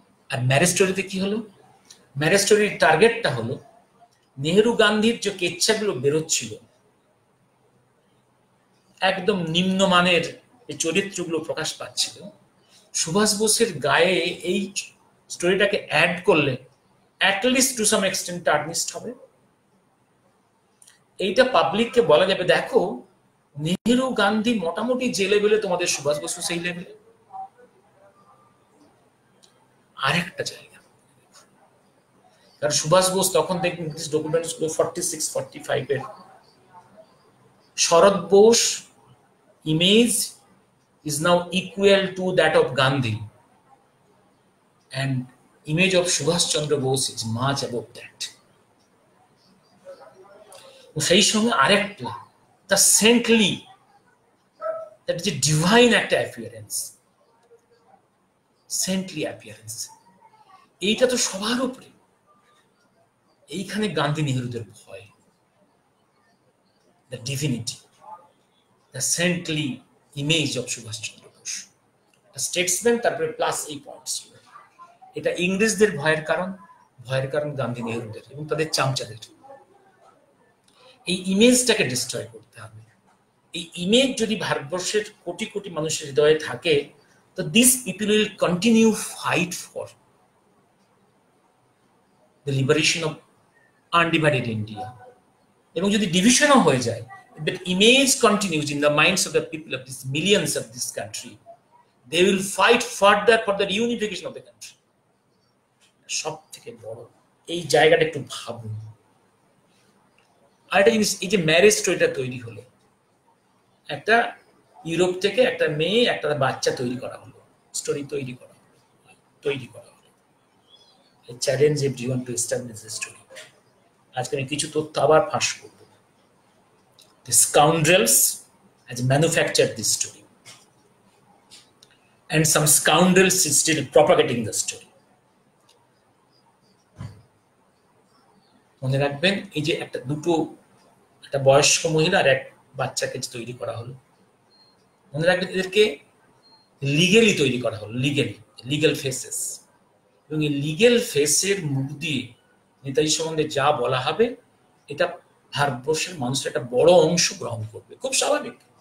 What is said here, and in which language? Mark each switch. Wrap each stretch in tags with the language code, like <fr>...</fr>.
<bn>আর marriage স্টোরিতে কি হলো? ম্যারেজ স্টোরির টার্গেটটা হলো নেহেরু গান্ধীর যে কেচ্ছাগুলো বেরোচ্ছিল, একদম নিম্নমানের এই চরিত্রগুলো প্রকাশ পাচ্ছিল, সুভাষ বোসের গায়ে এই স্টোরিটাকে অ্যাড করলে অ্যাটলিস্ট টু সাম এক্সটেন্ট টার্নিস্ট হবে। এইটা পাবলিককে বলা যাবে, দেখো নেহেরু গান্ধী মোটামুটি যে লেভেলে, তোমাদের সুভাষ বসু সেই লেভেলে। আরেকটা জায়গা, কারণ সুভাষ বোস তখন দেখবেন ডকুমেন্টস গুলো 46-45 এর, শরৎ Bose image</bn> <en>is now equal to that of Gandhi, and image of Subhash Chandra Bose is much above that.</en> <bn>সেই সঙ্গে আরেকটা,</bn> <en>the saintly, that is a divine</en> <bn>একটা appearance, saintly appearance, এইটা তো সবার উপরে। এইখানে গান্ধী নেহেরুদের ভয়,</bn> <en>the divinity, the saintly image of Subhash Chandra Bose, the statesman,</en> <bn>তারপরে প্লাস এই পয়েন্টস। এটা ইংরেজদের ভয়ের কারণ গান্ধী নেহেরুদের এবং তাদের চামচাদের। এই ইমেজটাকে ডিস্ট্রয় করতে হবে। এই ইমেজ যদি ভারতবর্ষের কোটি কোটি মানুষের হৃদয়ে থাকে, তো</bn> <en>This people will continue fight for the liberation of undivided India.</en> <bn>এবং যদি ডিভিশনও হয়ে যায়,</bn> <en>but image continues in the minds of the people of these millions of this country, they will fight further for the reunification of the country.</en> <bn>সব থেকে বড় এই জায়গাটা একটু ভাবুন। আর একটা জিনিস, এই যে ম্যারেজ স্টোরিটা তৈরি হলো, একটা ইউরোপ থেকে একটা মেয়ে একটা বাচ্চা তৈরি করা হলো, স্টোরি তৈরি করা হলো।</bn> <en>Challenge everyone to establish the story.</en> <bn>আজকে আমি কিছু তথ্য আবার ফাঁস করব।</bn> <en>The scoundrels has manufactured this story, and some scoundrels is still propagating the story.</en> <bn>মনে রাখবেন, এই যে একটা বয়স্ক মহিলা আর এক বাচ্চাকে তৈরি করা হলো, মনে রাখবেন এদেরকে লিগেলি তৈরি করা হলো, লিগেল ফেসেস। এবং এই লিগেল ফেসের মুখ দিয়ে নেতাজি সম্বন্ধে যা বলা হবে, এটা ভারতবর্ষের মানুষের একটা বড় অংশ গ্রহণ করবে, খুব স্বাভাবিক।</bn>